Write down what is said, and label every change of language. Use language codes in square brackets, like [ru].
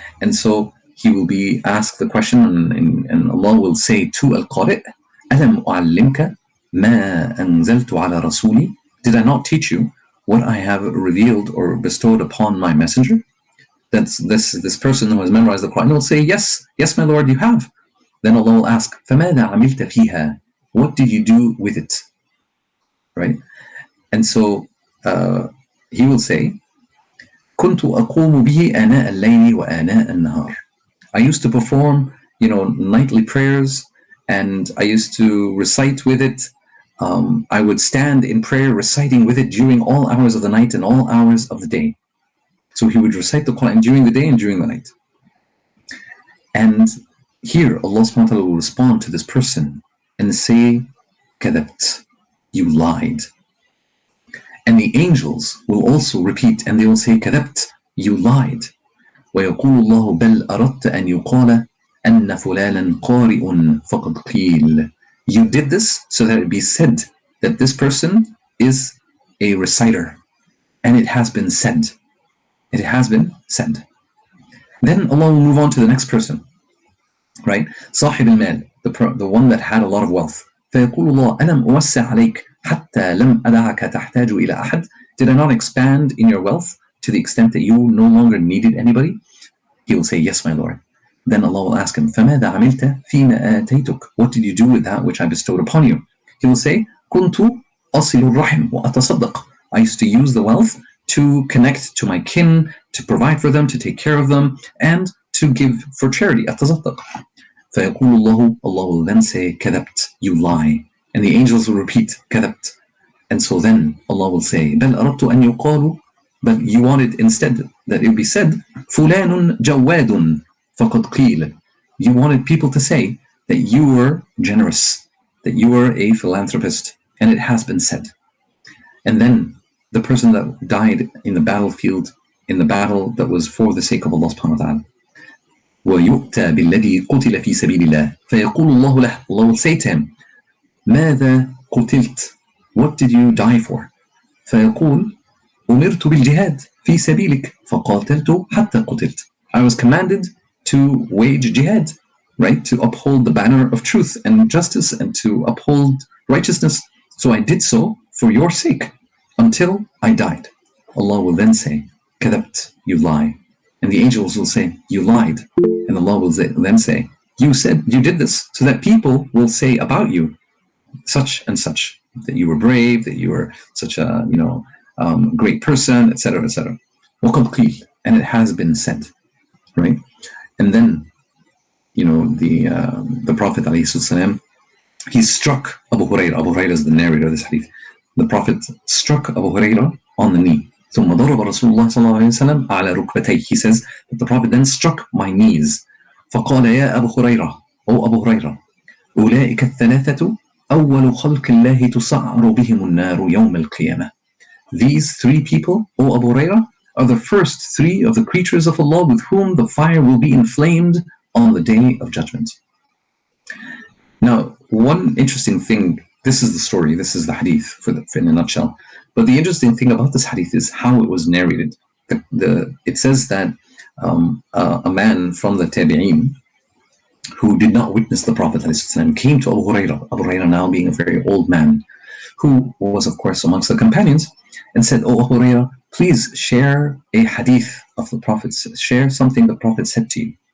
[en] And so he will be asked the question, and Allah will say to al-qari', [ar] أَلَمْ أُعَلِّمْكَ مَا أَنزَلْتُ عَلَى رَسُولِي, [en] did I not teach you what I have revealed or bestowed upon my messenger? That's this person who has memorized the Quran will say, yes, my Lord, you have. Then Allah will ask, [ar] فَمَاذَا عَمِلْتَ فِيهَا? [en] What did you do with it? Right? And so he will say, [ar] كنت أقوم به آناء الليل وآناء النهار. [en] I used to perform, nightly prayers, and I used to recite with it. I would stand in prayer reciting with it during all hours of the night and all hours of the day. So he would recite the Quran during the day and during the night. And here Allah subhanahu wa ta'ala will respond to this person and say, [ar] كذبت, [en] you lied. And the angels will also repeat and they will say, [ar] كذبت, [en] you lied. [ar] ويقول الله بل أردت أن يقال أن فلانا قارئ فقد قيل. [en] You did this so that it be said that this person is a reciter, and it has been said. It has been said. Then Allah will move on to the next person, right? [ar] صاحب المال, [en] the one that had a lot of wealth. [ar] فيقول الله ألم أوسع عليك حتى لم أدعك تحتاج إلى أحد. [en] Did I not expand in your wealth to the extent that you no longer needed anybody? He will say, yes, my Lord. Then Allah will ask him, [ar] فَمَاذَا عَمِلْتَ فِيمَا آتَيْتُكَ? [en] What did you do with that which I bestowed upon you? He will say, [ar] كُنْتُ أَصِلُ الرَّحِمْ وَأَتَصَدَّقْ. [en] I used to use the wealth to connect to my kin, to provide for them, to take care of them, and to give for charity. [ar] أَتَصَدَّقْ. فَيَقُولُ اللَّهُ, [en] Allah will then say, [ar] كَذَبْتَ, [en] you lie. And the angels will repeat, [ar] كَذَبْتَ. [en] And so then Allah will say, [ar] بَلْ أَرَدْتُ أَنْ يُقَالُ, [en] but you wanted instead that it would be said, [ar] فُلَانٌ جَوَادٌ فَقَدْ قِيلَ. [en] You wanted people to say that you were generous, that you were a philanthropist, and it has been said. And then the person that died in the battlefield, in the battle that was for the sake of Allah subhanahu wa ta'ala, [ar] وَيُؤْتَى بِالَّذِي قُتِلَ فِي سَبِيلِ اللَّهِ فَيَقُولُ اللَّهُ لَهُ, [en] Allah will say to him, [ar] ماذا قتلت? [en] What did you die for? [ar] فيقول أمرت بالجهاد في سبيلك فقاتلت حتى قتلت. [en] I was commanded to wage jihad, right? To uphold the banner of truth and justice and to uphold righteousness. So I did so for your sake until I died. Allah will then say, [ar] كذبت, [en] you lie. And the angels will say, you lied. And Allah will then say, you said you did this so that people will say about you such and such, that you were brave, that you were such a great person, etc., etc. [ar] وَقَدْ قِيلَ, [en] and it has been said, right? And then the Prophet ﷺ, he struck Abu Hurairah. Abu Hurairah is the narrator of this hadith. The Prophet struck Abu Hurairah on the knee. [ar] ثم ضرب رسول الله صلى الله عليه وسلم على ركبتيه. [en] He says that the Prophet then struck my knees. [ar] فقال يا أبو هريرة, [en] O Abu Hurairah, [ar] أولئك الثلاثة أول خلق الله تسعر بهم النار يوم القيامة. [en] These three people, O Abu Hurairah, are the first three of the creatures of Allah with whom the fire will be inflamed on the day of judgment. Now, one interesting thing, this is the story, this is the hadith in a nutshell. But the interesting thing about this hadith is how it was narrated. It says that a man from the Tabi'een who did not witness the Prophet ﷺ came to Abu Hurairah now being a very old man, who was of course amongst the companions, and said, "Oh Abu Hurairah, please share a hadith of the Prophet, share something the Prophet said to you."